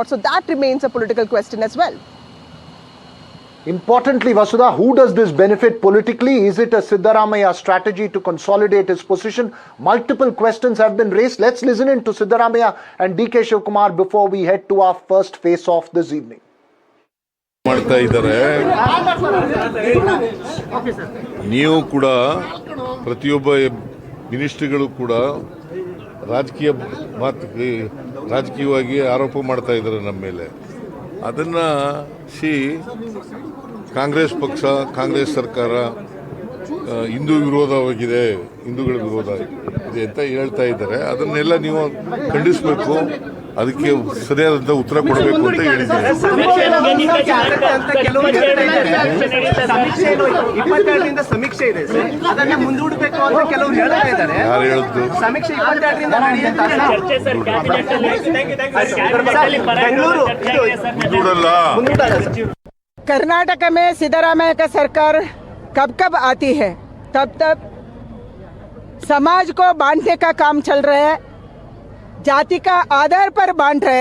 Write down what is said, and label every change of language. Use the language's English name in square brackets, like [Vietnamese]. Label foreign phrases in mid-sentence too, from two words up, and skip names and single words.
[English] So that remains a political question as well. Importantly, Vasudha, who does this benefit politically? Is it a Siddaramaiah strategy to consolidate his position? Multiple questions have been raised. Let's listen in to Siddaramaiah and DK Shivakumar before we head to our first face-off this evening. [Kannada] ನೀವು ಕೂಡ ಪ್ರತಿಯೊಬ್ಬ ಮಿನಿಸ್ಟ್ರಿಗಳು ಕೂಡ ರಾಜಕೀಯವಾಗಿ ಆರೋಪ ಮಾಡ್ತಾ ಇದ್ದಾರೆ ನಮ್ಮ ಮೇಲೆ. ಅದನ್ನು ಕಾಂಗ್ರೆಸ್ ಪಕ್ಷ, ಕಾಂಗ್ರೆಸ್ ಸರ್ಕಾರ ಹಿಂದೂ ವಿರೋಧವಾಗಿದೆ, ಹಿಂದೂಗಳ ವಿರೋಧ ಇದೆ ಅಂತ ಹೇಳ್ತಾ ಇದ್ದಾರೆ. ಅದನ್ನೆಲ್ಲ ನೀವು ಖಂಡಿಸಬೇಕು, ಅದಕ್ಕೆ ಸರಿಯಾದಂಥ ಉತ್ತರ ಕೊಡಬೇಕು ಅಂತ ಹೇಳಿದ್ದಾರೆ. ಯಾರು ಹೇಳಿದ್ದು? [Hindi] कर्नाटक में सिद्धरामैया का सरकार कब कब आती है, तब तक समाज को बांटने का काम चल रहा है, जाति का आधार पर बांट रहे.